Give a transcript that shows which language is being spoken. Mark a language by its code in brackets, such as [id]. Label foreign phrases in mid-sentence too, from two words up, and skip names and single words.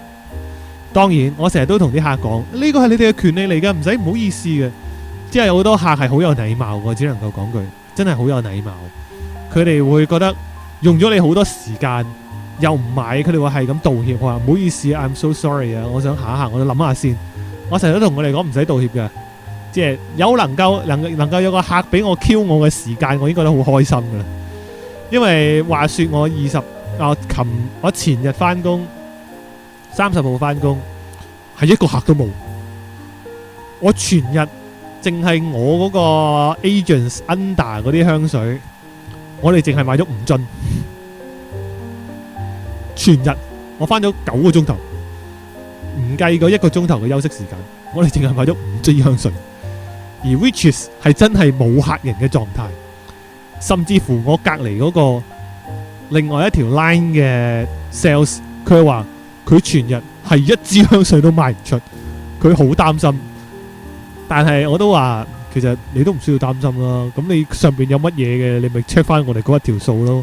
[yue] 當然我成日都同啲客講，呢個係你哋嘅權利嚟㗎，唔使唔好意思嘅。即係好多客係好有禮貌嘅，只能夠講句，真係好有禮貌。佢哋會覺得用咗你好多時間又唔買，佢哋會係咁道歉，話唔好意思 ， [en] I'm so sorry [yue] 啊，我想行一行，我諗下先。我成日都同佢哋講唔使道歉嘅，即係有能夠有個客俾我 Q 我嘅時間，我已經覺得好開心噶啦。因為話說我前日翻工，30號翻工，係一個客都冇。我全日淨係我嗰個 [en] agents under [yue] 嗰啲香水，我哋淨係買咗5樽。全日我翻咗9個鐘頭，唔計嗰1個鐘頭嘅休息時間，我哋淨係買咗5樽香水。而 [en] which is [yue] 係真係冇客人嘅狀態，甚至乎我隔離嗰個另外一條 line 嘅 sales， 佢話佢全日係1支香水都賣唔出，佢好擔心。但係我都話其實你都唔需要擔心啦，咁你上邊有乜嘢嘅，你咪 check 翻我哋嗰一條數咯。